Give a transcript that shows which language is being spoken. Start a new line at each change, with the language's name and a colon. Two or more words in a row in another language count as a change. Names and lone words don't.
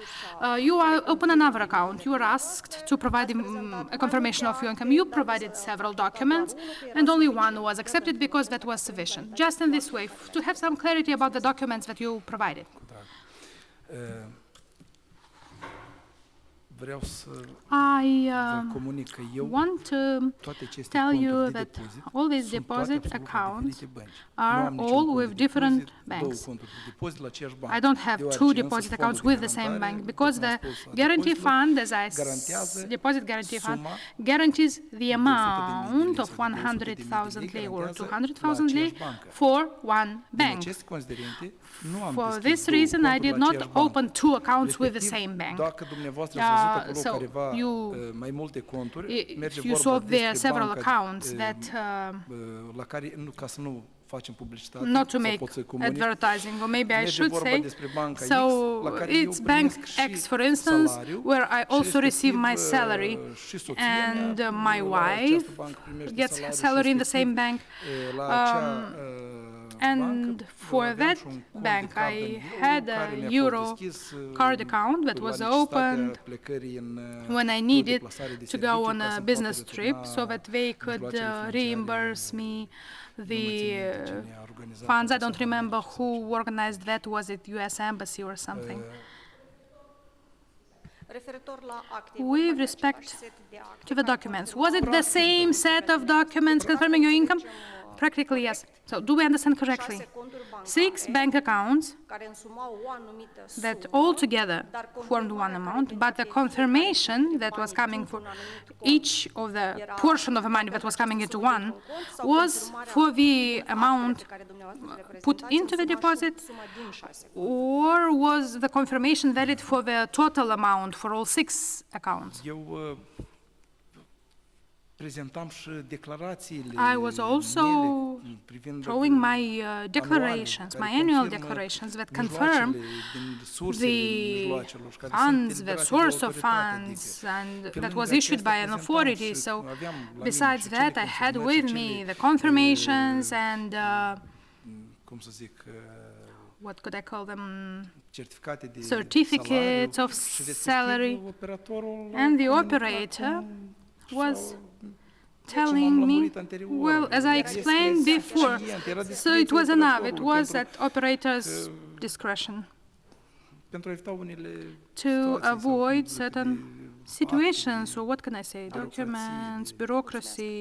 English: You open another account, you were asked to provide a confirmation of your income. You provided several documents, and only one was accepted because that was sufficient. Just in this way, to have some clarity about the documents that you provided.
Romanian: vreau să
English: I
Romanian: vă comunic că eu
English: want to
Romanian: toate aceste
English: tell you
Romanian: conturi de
English: that
Romanian: depozit
English: all these
Romanian: sunt toate
English: deposit
Romanian: absolut la
English: accounts
Romanian: diferite bănci.
English: are
Romanian: Nu am niciun
English: all
Romanian: cont
English: with
Romanian: de
English: different
Romanian: depozit, două
English: banks.
Romanian: conturi de depozit la aceeași bancă.
English: I don't have
Romanian: Deoarece
English: two
Romanian: însă
English: deposit
Romanian: fondul
English: accounts
Romanian: de
English: with the same
Romanian: garantare,
English: bank
Romanian: după
English: because
Romanian: cum am
English: the
Romanian: spus, a
English: guarantee
Romanian: depozitelor
English: fund, as I
Romanian: garantează
English: deposit guarantee fund,
Romanian: suma
English: guarantees the
Romanian: de 100.000
English: amount
Romanian: lei
English: of
Romanian: sau de
English: 100,000
Romanian: 200.000
English: lei or
Romanian: garantează
English: 200,000
Romanian: la
English: lei
Romanian: aceeași bancă.
English: for one
Romanian: Din
English: bank.
Romanian: aceste considerente, nu am
English: For
Romanian: deschis
English: this
Romanian: două
English: reason, I
Romanian: conturi
English: did
Romanian: la
English: not
Romanian: aceeași bancă.
English: open two accounts with the
Romanian: Respectiv,
English: same bank.
Romanian: dacă dumneavoastră ați văzut acolo
English: So
Romanian: careva
English: you-
Romanian: mai multe conturi, merge
English: If you
Romanian: vorba
English: saw there
Romanian: despre
English: several
Romanian: banca
English: accounts that,
Romanian: la care, ca să nu facem publicitate,
English: not to
Romanian: sau
English: make
Romanian: pot să comunic,
English: advertising, or maybe I
Romanian: merge
English: should
Romanian: vorba
English: say.
Romanian: despre banca
English: So
Romanian: X, la care eu
English: it's bank
Romanian: primesc și
English: X, for instance,
Romanian: salariu,
English: where I
Romanian: și
English: also receive my
Romanian: respectiv,
English: salary,
Romanian: și soția mea,
English: and my
Romanian: la această
English: wife
Romanian: bancă primește
English: gets
Romanian: salariu și
English: salary in the
Romanian: respectiv,
English: same bank.
Romanian: la acea
English: And
Romanian: bancă,
English: for
Romanian: aveam
English: that
Romanian: și un cont de
English: bank,
Romanian: card
English: I
Romanian: în
English: had
Romanian: care
English: a
Romanian: mi-a fost
English: euro
Romanian: deschis,
English: card account that
Romanian: la
English: was
Romanian: necesitatea
English: opened
Romanian: plecării în
English: when I
Romanian: o
English: needed
Romanian: deplasare de
English: to
Romanian: serviciu
English: go on
Romanian: ca
English: a
Romanian: să-mi
English: business
Romanian: poată
English: trip
Romanian: returna
English: so that they could
Romanian: mijloacele financiare.
English: reimburse me
Romanian: Nu mă
English: the
Romanian: țin minte cine a organizat
English: funds. I
Romanian: asta,
English: don't remember who organized that. Was it US Embassy or something? With respect to the documents, was it the same set of documents confirming your income? Practically, yes. So do we understand correctly? 6 bank accounts that all together formed one amount, but the confirmation that was coming for each of the portion of the money that was coming into one was for the amount put into the deposit, or was the confirmation valid for the total amount for all 6 accounts?
Romanian: Eu prezentam și declarațiile
English: I was also
Romanian: mele privind
English: throwing my declarations, my annual declarations that confirm the funds, the source of funds, and that was issued by an authority. So besides that, I had with me the confirmations and
Romanian: cum să zic,
English: what could I call them?
Romanian: certificate de
English: Certificates of salary. And the operator was telling me, well, as I explained before, so it was enough. It was at operator's discretion to avoid certain situations, or what can I say, documents, bureaucracy.